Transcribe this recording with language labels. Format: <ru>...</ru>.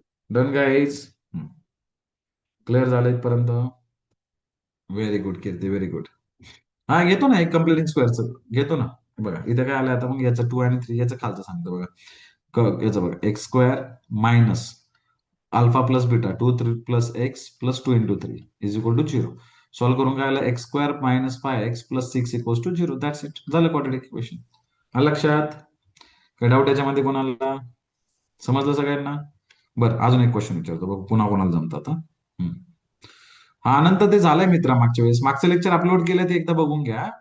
<en>Done guys.</en> <mr>Clear झालं इथपर्यंत? Very good कीर्ती, very good. हा घेतो ना, एक कम्प्लिटिंग स्क्वेअरचं घेतो ना. बघा इथं काय आलं आता, मग याचं 2 आणि 3 याचं खालचं सांगतो बघा. याचं बघा,</mr> <en>X square minus alpha plus beta 2 plus x plus 2 × 3 is equal to 0.</en> <mr>Solve करून काय आलं,</mr> <en>X square minus 5x plus 6 equals to 0. That's it,</en> <mr>झालं क्वाड्रॅटिक इक्वेशन. आलं लक्षात? काय डाऊट याच्यामध्ये कोणाला? समजलं सगळ्यांना? बरं अजून एक क्वेश्चन विचारतो बघ, पुन्हा कोणाला जमतात. हा अनंत ते झालंय मित्रा, मागच्या वेळेस मागचं लेक्चर अपलोड केलं ते एकदा बघून घ्या.</mr>